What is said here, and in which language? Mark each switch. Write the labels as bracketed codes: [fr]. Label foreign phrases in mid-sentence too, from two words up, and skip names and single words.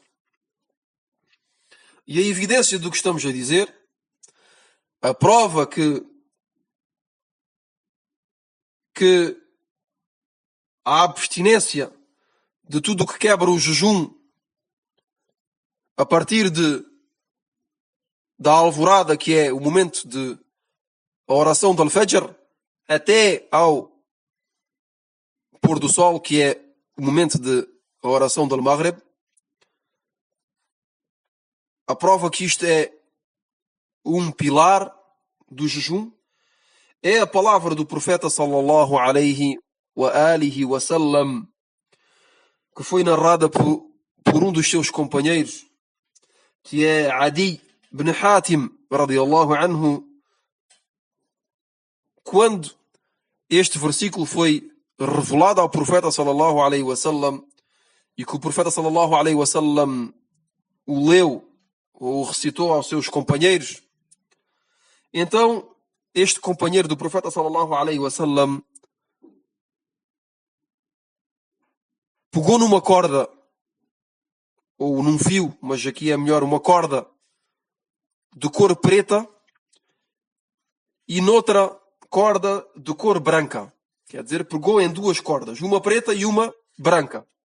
[pt] E a evidência do que estamos a dizer, a prova que a abstinência de tudo o que quebra o jejum a partir da alvorada, que é o momento de a oração do Al-Fajr, até ao pôr do sol, que é o momento de a oração do Al-Maghrib. A prova que isto é um pilar do jejum é a palavra do profeta [ar] صلى الله عليه وآله وسلم, [pt] que foi narrada por um dos seus companheiros, que é Adi ibn Hatim [ar] رضي الله عنه, [pt] quando este versículo foi revelado ao profeta [ar] صلى الله عليه وسلم [pt] e que o profeta [ar] صلى الله عليه وسلم [pt] o leu ou recitou aos seus companheiros. Então, este companheiro do profeta [ar] صلى الله عليه وسلم [pt] pegou numa corda, ou num fio, mas aqui é melhor uma corda de cor preta e noutra corda de cor branca. Quer dizer, pegou em duas cordas, uma preta e uma branca.